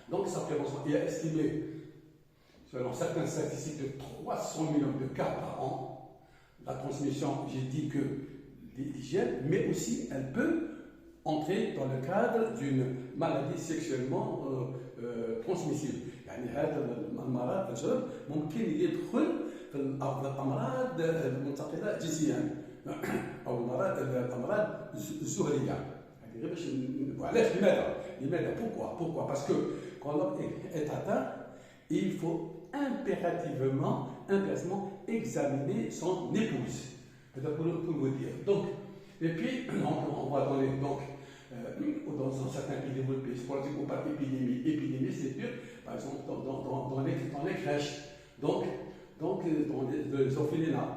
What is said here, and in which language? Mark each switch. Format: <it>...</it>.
<fr>Donc, sa prévention est estimée, selon certaines statistiques, de 300 millions de cas par an. La transmission, j'ai dit que l'hygiène, mais aussi elle peut entrer dans le cadre d'une maladie sexuellement transmissible.</fr> <ar>يعني هذا المرض مثلا ممكن يدخل في الامراض المنتقله جنسيا او الامراض الزهريه. يعني غير باش وعلاش لماذا</ar> <fr>pourquoi parce que quand l'homme est atteint, il faut impérativement examiner son épouse. Pour vous dire. Donc, et puis, on va dans les. Donc, dans certains pays développés, c'est pour dire qu'on parle d'épidémie, c'est sûr, par exemple, dans les crèches, donc dans les orphelinats.</fr>